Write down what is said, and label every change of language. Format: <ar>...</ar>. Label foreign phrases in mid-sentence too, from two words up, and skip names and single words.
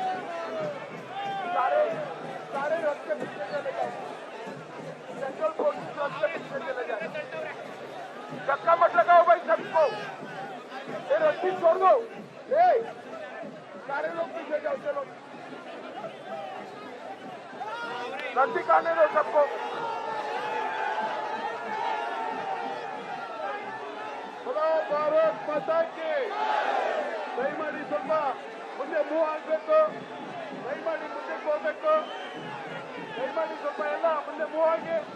<hi>सारे रस्ते पीछे चले जाए, सेंट्रल फोर्सेस रस्ते पीछे चले जाए. धक्का मत लगाओ भाई सबको, ये रस्सी छोड़ दो. सारे लोग पीछे जाओ, चलो रस्सी काटने दो सबको. भारत माता की.</hi> <kn>ದಯಮಾಡಿ ಸ್ವಲ್ಪ ಮುಂದೆ ಮೂವ್ ಆಗಬೇಕು, ದಯಮಾಡಿ ಮುಂದಕ್ಕೆ ಹೋಗ್ಬೇಕು, ದಯಮಾಡಿ ಸ್ವಲ್ಪ ಎಲ್ಲ ಮುಂದೆ ಮೂವ್ ಆಗಿ.</kn>